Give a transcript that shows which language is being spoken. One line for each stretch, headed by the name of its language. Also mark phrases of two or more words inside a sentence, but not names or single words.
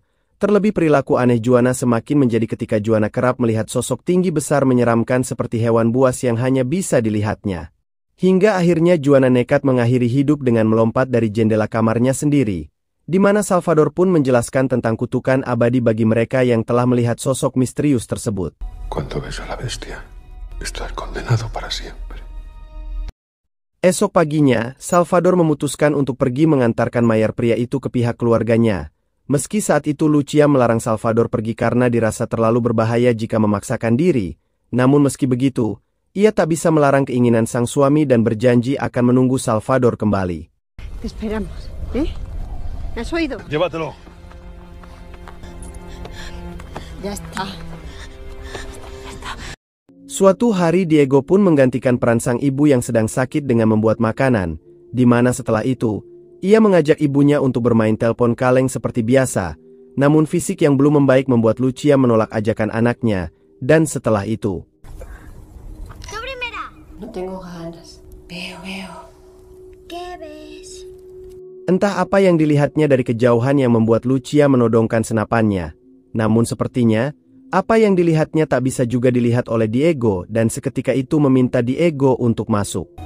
Indonesian: Terlebih perilaku aneh Juana semakin menjadi ketika Juana kerap melihat sosok tinggi besar menyeramkan seperti hewan buas yang hanya bisa dilihatnya. Hingga akhirnya Juana nekat mengakhiri hidup dengan melompat dari jendela kamarnya sendiri, di mana Salvador pun menjelaskan tentang kutukan abadi bagi mereka yang telah melihat sosok misterius tersebut.
Spanish: Cuando ves a la bestia, estás condenado para siempre.
Indonesian: Esok paginya, Salvador memutuskan untuk pergi mengantarkan mayat pria itu ke pihak keluarganya. Meski saat itu Lucia melarang Salvador pergi karena dirasa terlalu berbahaya jika memaksakan diri, namun meski begitu, ia tak bisa melarang keinginan sang suami dan berjanji akan menunggu Salvador kembali.
Spanish: Te esperamos, ¿eh? ¿Me has oído? Llévatelo. Ya está.
Indonesian: Suatu hari Diego pun menggantikan peran sang ibu yang sedang sakit dengan membuat makanan, di mana setelah itu, ia mengajak ibunya untuk bermain telepon kaleng seperti biasa, namun fisik yang belum membaik membuat Lucia menolak ajakan anaknya, dan setelah itu.
Spanish: No tengo ganas. Veo. ¿Qué ves?
Indonesian: Entah apa yang dilihatnya dari kejauhan yang membuat Lucia menodongkan senapannya, namun sepertinya, apa yang dilihatnya tak bisa juga dilihat oleh Diego dan seketika itu meminta Diego untuk masuk.